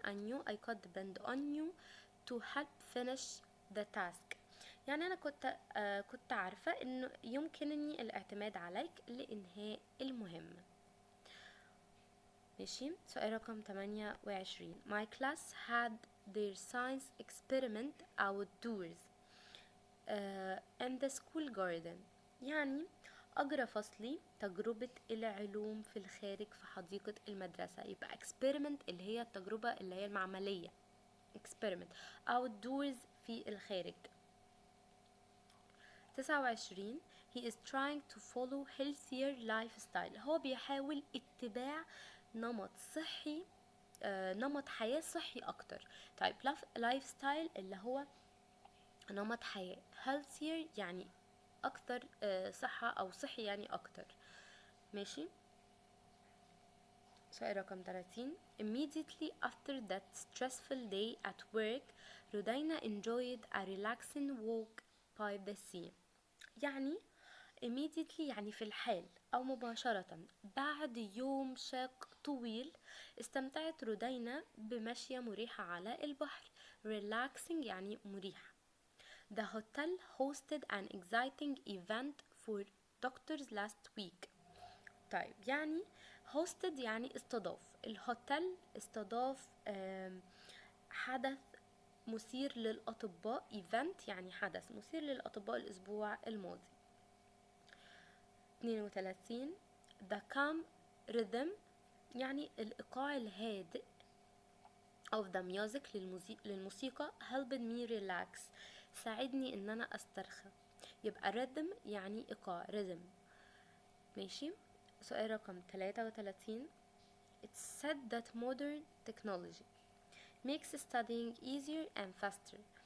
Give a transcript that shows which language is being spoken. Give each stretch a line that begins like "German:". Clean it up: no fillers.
English: I knew I could depend on you to help finish the task.
Arabic: يعني أنا كنت عارفة إنه يمكنني الاعتماد عليك لإنهاء المهمة. ماشي. سؤال رقم 28.
English: My class had their science experiment outdoors in the school garden.
Arabic: يعني أجرى فصلي تجربة العلوم في الخارج في حديقة المدرسة. يبقى experiment اللي هي التجربة اللي هي المعملية، experiment. outdoors في الخارج.
English: 29 he is trying to follow healthier lifestyle.
Arabic: هو بيحاول اتباع نمط صحي، نمط حياة صحي أكتر. طيب lifestyle اللي هو نمط حياة، healthier يعني أكتر صحة أو صحي يعني أكتر. ماشي. سؤال رقم 30
English: immediately after that stressful day at work رودينا enjoyed a relaxing walk by the sea.
Arabic: يعني immediately يعني في الحال أو مباشرة بعد يوم شاق طويل استمتعت رودينا بمشية مريحة على البحر. relaxing يعني مريحة.
English: The hotel hosted an exciting event for doctors last week.
Arabic: طيب يعني hosted يعني استضاف، الهوتيل استضاف حدث مثير للأطباء. event يعني حدث مثير للأطباء الأسبوع الماضي. 32
English: the calm rhythm
Arabic: يعني الإيقاع الهادئ
English: of the music
Arabic: للموسيقى
English: helped me relax
Arabic: ساعدني ان انا استرخى. يبقى rhythm يعني إيقاع rhythm. ماشي. سؤال رقم 33
English: it's said that modern technology makes studying easier and faster.